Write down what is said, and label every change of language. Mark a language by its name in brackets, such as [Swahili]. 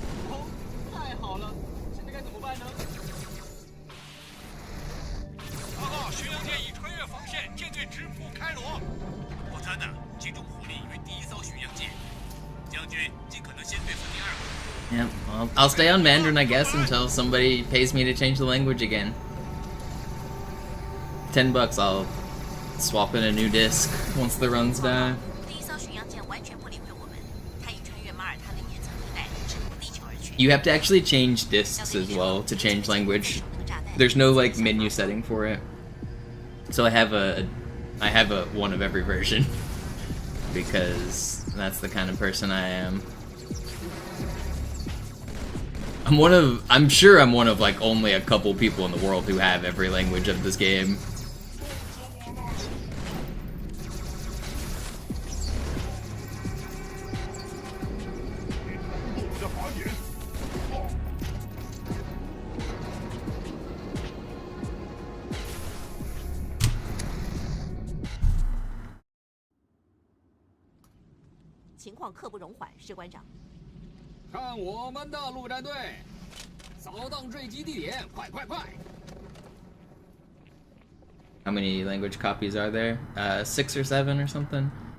[Chinese] 哦，太好了，现在该怎么办呢？报告，巡洋舰已穿越防线，舰队直扑开罗。布塔纳，集中火力于第一艘巡洋舰。将军尽可能先对付第二个。 [English] Yeah, well, I'll stay on Mandarin, I guess, until somebody pays me to change the language again. $10, I'll swap in a new disc once the runs die. [Chinese] 第一艘巡洋舰完全不理会我们，它已穿越马耳他的岩层地带，直扑地球而去。 [English] You have to actually change discs as well to change language. There's no like menu setting for it. So I have a one of every version because that's the kind of person I am. I'm sure I'm one of like only a couple people in the world who have every language of this game. [Chinese] 情况刻不容缓，士官长。看我们的陆战队，扫荡坠机地点，快快快！ [English] How many language copies are there? 6 or 7 or something?